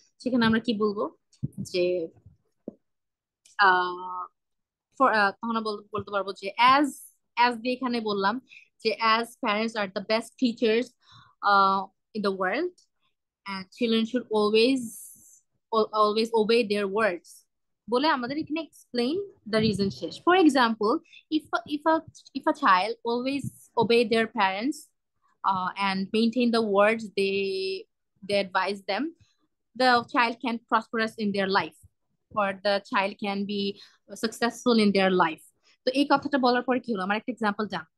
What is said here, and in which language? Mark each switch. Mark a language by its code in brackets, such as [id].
[bn] সেখানে আমরা কি বলবো যে তখন আমরা বলতে পারবো যে অ্যাজ দিয়ে এখানে বললাম যে [en] as parents are the best teachers in the world, and children should always obey their words [bn] বলে আমাদের এখানে [en] explain the reason [bn] শেষ। [en] For example, if a child always obey their parents and maintain the words they advise them, the child can prosperous in their life, or the child can be successful in their life. [bn] তো এই কথাটা বলার পরে কি হলো, আমার একটা example জান।